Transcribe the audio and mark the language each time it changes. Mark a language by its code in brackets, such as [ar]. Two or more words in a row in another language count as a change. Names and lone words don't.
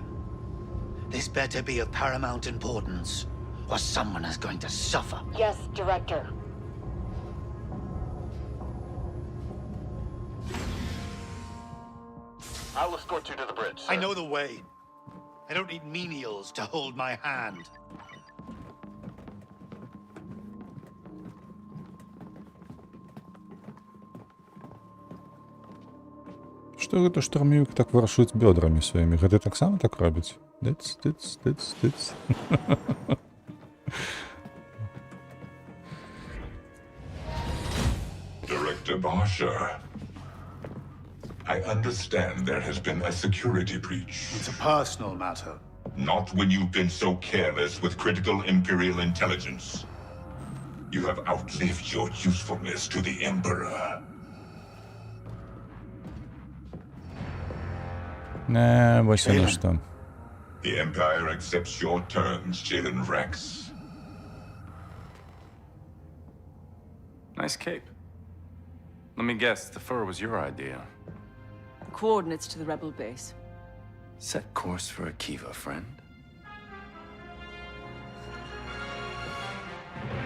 [en] This better be of paramount importance, or someone is going to suffer. Yes, Director. I'll escort you to the bridge, sir. I know the way. I don't need menials to hold my hand. [be] Што гэта штурмавік так варшуць бёдрамі сваімі? Гэта таксама так робіць? Дыц, дыц, дыц, дыц. [en] Director Barsha, I understand there has been a security breach. It's a personal matter. Not when you've been so careless with critical Imperial intelligence. You have outlived your usefulness to the Emperor. [be] Не, вось яно што. [en] The Empire accepts your terms, Jalen Rex. Nice cape. Let me guess, the fur was your idea. Coordinates to the rebel base. Set course for Akiva, friend.